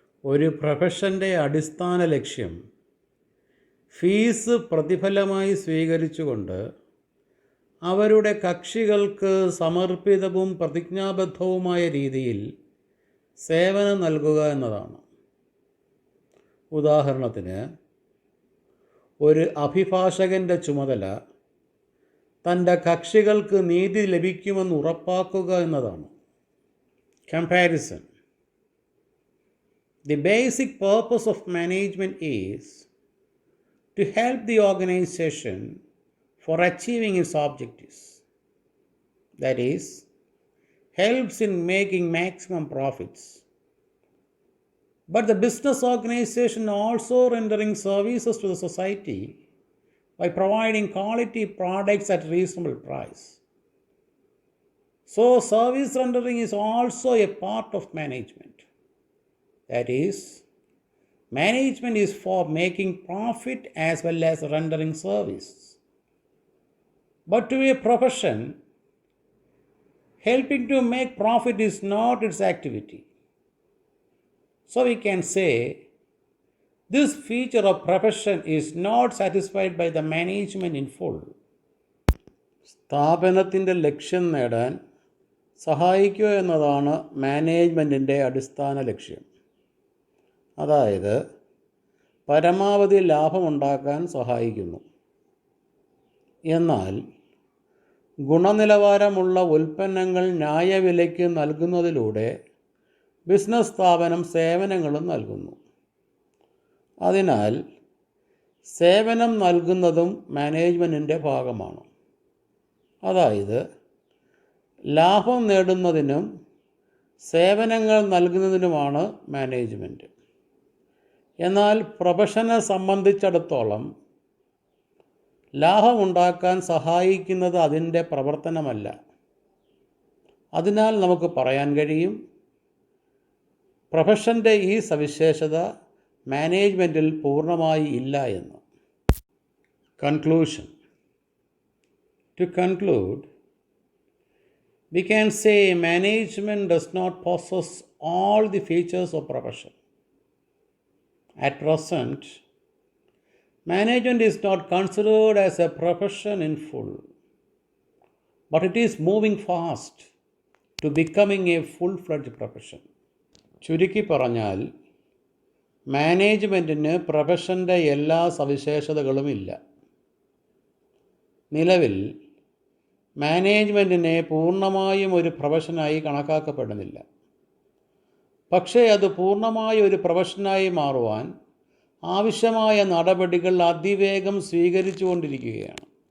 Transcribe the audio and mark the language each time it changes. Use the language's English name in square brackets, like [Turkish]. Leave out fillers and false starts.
[Malayalam] ഒരു പ്രൊഫഷൻ്റെ അടിസ്ഥാന ലക്ഷ്യം ഫീസ് പ്രതിഫലമായി സ്വീകരിച്ചുകൊണ്ട് അവരുടെ കക്ഷികൾക്ക് സമർപ്പിതവും പ്രതിജ്ഞാബദ്ധവുമായ രീതിയിൽ സേവനം നൽകുക എന്നതാണ്. ഉദാഹരണത്തിന്, ഒരു അഭിഭാഷകൻ്റെ ചുമതല തൻ്റെ കക്ഷികൾക്ക് നീതി ലഭിക്കുമെന്ന് ഉറപ്പാക്കുക എന്നതാണ്. [English] Comparison. The basic purpose of management is to help the organization for achieving its objectives. That is, helps in making maximum profits. But the business organization also rendering services to the society by providing quality products at reasonable price. So service rendering is also a part of management. That is, management is for making profit as well as rendering service. But to a profession, helping to make profit is not its activity. So we can say this feature of profession is not satisfied by the management in full. [Malayalam] സ്ഥാപനത്തിൻ്റെ ലക്ഷ്യം നേടാൻ സഹായിക്കുക എന്നതാണ് മാനേജ്മെൻറ്റിൻ്റെ അടിസ്ഥാന ലക്ഷ്യം. അതായത് പരമാവധി ലാഭമുണ്ടാക്കാൻ സഹായിക്കുന്നു. എന്നാൽ ഗുണനിലവാരമുള്ള ഉൽപ്പന്നങ്ങൾ ന്യായവിലയ്ക്ക് നൽകുന്നതിലൂടെ ബിസിനസ് സ്ഥാപനം സേവനങ്ങളും നൽകുന്നു. അതിനാൽ സേവനം നൽകുന്നതും മാനേജ്മെൻറ്റിൻ്റെ ഭാഗമാണ്. അതായത് ലാഭം നേടുന്നതിനും സേവനങ്ങൾ നൽകുന്നതിനുമാണ് മാനേജ്മെൻറ്റ്. എന്നാൽ പ്രൊഫഷനെ സംബന്ധിച്ചിടത്തോളം ലാഭമുണ്ടാക്കാൻ സഹായിക്കുന്നത് അതിൻ്റെ പ്രവർത്തനമല്ല. അതിനാൽ നമുക്ക് പറയാൻ കഴിയും, പ്രൊഫഷൻ്റെ ഈ സവിശേഷത മാനേജ്മെൻറ്റിൽ പൂർണ്ണമായി ഇല്ല എന്ന്. [English] Conclusion. To conclude, we can say management does not possess all the features of profession. At present, management is not considered as a profession in full, but it is moving fast to becoming a full-fledged profession. [Malayalam] ചുരുക്കി പറഞ്ഞാൽ മാനേജ്മെൻറ്റിന് പ്രൊഫഷൻ്റെ എല്ലാ സവിശേഷതകളുമില്ല. നിലവിൽ മാനേജ്മെൻറ്റിനെ പൂർണ്ണമായും ഒരു പ്രൊഫഷനായി കണക്കാക്കപ്പെടുന്നില്ല. പക്ഷേ അത് പൂർണ്ണമായ ഒരു പ്രൊഫഷനായി മാറുവാൻ ആവശ്യമായ നടപടികൾ അതിവേഗം സ്വീകരിച്ചുകൊണ്ടിരിക്കുകയാണ്.